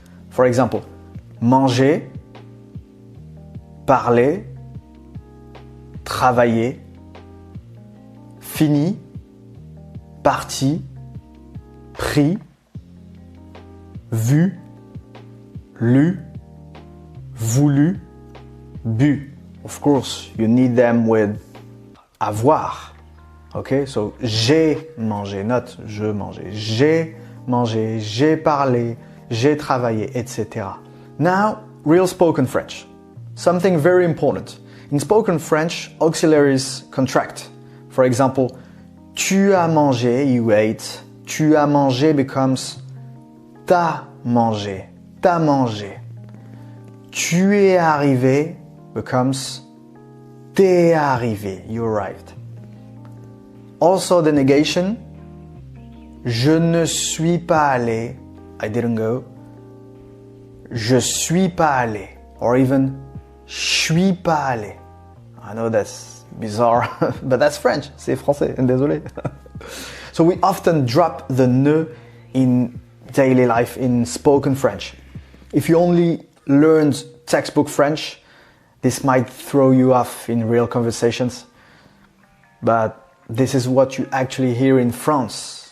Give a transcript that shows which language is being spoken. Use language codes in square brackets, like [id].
[en] For example, [fr] manger, parler, travailler, fini, parti, pris, vu, lu, voulu, bu. [en] Of course, you need them with avoir. Okay, so [fr] j'ai mangé, not je mangeais. J'ai mangé, j'ai parlé, j'ai travaillé, etc. [en] Now, real spoken French. Something very important. In spoken French, auxiliaries contract. For example, [fr] tu as mangé, [en] you ate. [fr] Tu as mangé [en] becomes [fr] t'as mangé, t'as mangé. Tu es arrivé [en] becomes [fr] t'es arrivé, [en] you arrived. Also the negation, [fr] je ne suis pas allé, [en] I didn't go. [fr] Je suis pas allé, [en] or even [fr] je suis pas allé. [en] I know that's bizarre, but that's French, [fr] c'est français, désolé. [en] So we often drop the ne in daily life in spoken French. If you only learned textbook French, this might throw you off in real conversations, but this is what you actually hear in France.